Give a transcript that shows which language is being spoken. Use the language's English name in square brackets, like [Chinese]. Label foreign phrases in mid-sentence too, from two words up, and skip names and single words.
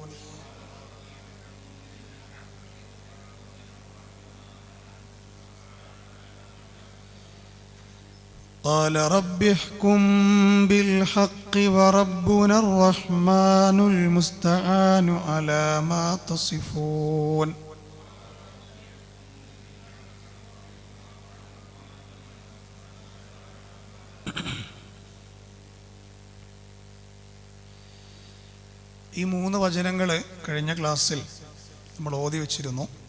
[Arabic] قال رب احكم بالحق وربنا الرحمن المستعان على ما تصفون [Malayalam] ഈ മൂന്ന് വചനങ്ങൾ കഴിഞ്ഞ ക്ലാസ്സിൽ നമ്മൾ ഓതി വച്ചിരുന്നു.